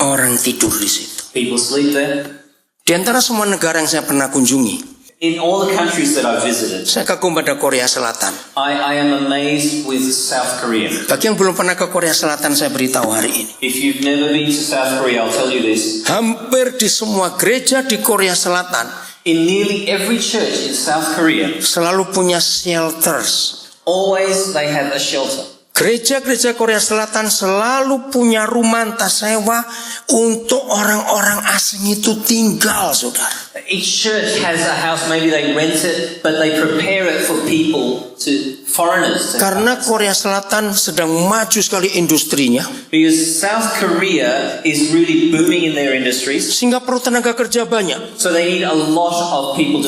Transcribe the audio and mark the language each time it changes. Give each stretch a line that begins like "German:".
Indonesian: Orang tidur di situ.
English: People sleep there.
Indonesian: Di antara semua negara yang saya pernah kunjungi,
English: In all the countries that I've visited,
Indonesian: saya kagum pada Korea Selatan.
English: I am amazed with South Korea.
Indonesian: Bagi yang belum pernah ke Korea Selatan, saya beritahu hari ini.
English: If you've never been to South Korea, I'll tell you this.
Indonesian: Hampir di semua gereja di Korea Selatan
English: In nearly every church in South Korea,
Indonesian: selalu punya shelters.
English: always they have a shelter.
Indonesian: Gereja-gereja Korea Selatan selalu punya rumah entah sewa untuk orang-orang asing itu tinggal, saudara.
English: Each church has a house, maybe they rent it, but they prepare it for people, foreigners.
Indonesian: Karena Korea Selatan sedang maju sekali industrinya,
English: Because South Korea is really booming in their industries,
Indonesian: sehingga perlu tenaga kerja banyak.
English: so they need a lot of people to